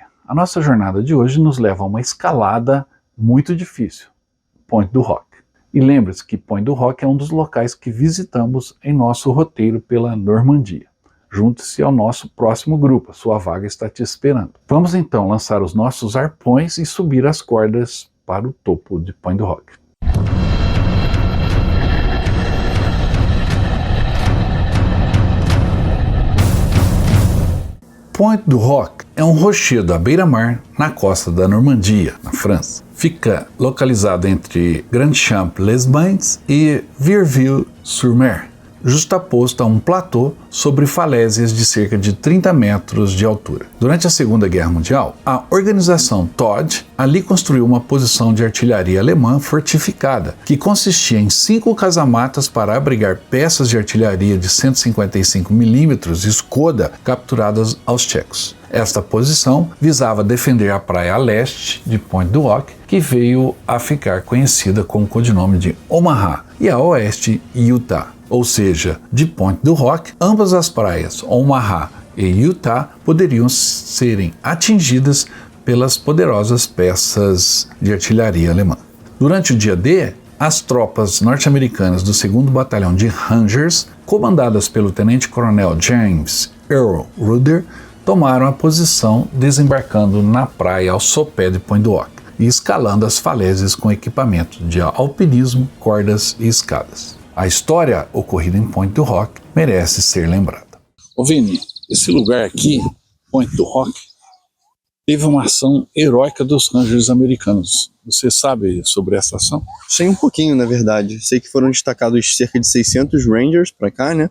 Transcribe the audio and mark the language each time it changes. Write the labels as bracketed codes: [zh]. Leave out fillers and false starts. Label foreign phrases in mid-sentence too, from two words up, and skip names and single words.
[pt] A nossa jornada de hoje nos leva a uma escalada muito difícil, Pointe du Hoc. E lembre-se que Pointe du Hoc é um dos locais que visitamos em nosso roteiro pela Normandia. Junte-se ao nosso próximo grupo, a sua vaga está te esperando. Vamos então lançar os nossos arpões e subir as cordas para o topo de Pointe du Hoc. Pointe du Hoc é um rochedo à beira-mar na costa da Normandia, na França. Fica localizado entre Grand-Champ-les-Bains e Vierzon-sur-Mer, justaposto a um platô sobre falésias de cerca de 30 metros de altura. Durante a Segunda Guerra Mundial, a organização Todt ali construiu uma posição de artilharia alemã fortificada, que consistia em 5 casamatas para abrigar peças de artilharia de 155 mm Skoda capturadas aos tchecos. Esta posição visava defender a praia a leste de Pointe du Hoc, que veio a ficar conhecida com o codinome de Omaha, e a oeste Utah. Ou seja, de Pointe du Hoc, ambas as praias, Omaha e Utah, poderiam serem atingidas pelas poderosas peças de artilharia alemã. Durante o dia D, as tropas norte-americanas do 2º Batalhão de Rangers, comandadas pelo tenente-coronel James Earl Rudder, tomaram a posição desembarcando na praia ao sopé de Pointe du Hoc e escalando as falésias com equipamento de alpinismo, cordas e escadas. A história ocorrida em Pointe du Hoc merece ser lembrada. Ô Vini, esse lugar aqui, Pointe du Hoc, teve uma ação heróica dos Rangers americanos. Você sabe sobre essa ação? Sei um pouquinho, na verdade. Sei que foram destacados cerca de 600 Rangers para cá, né?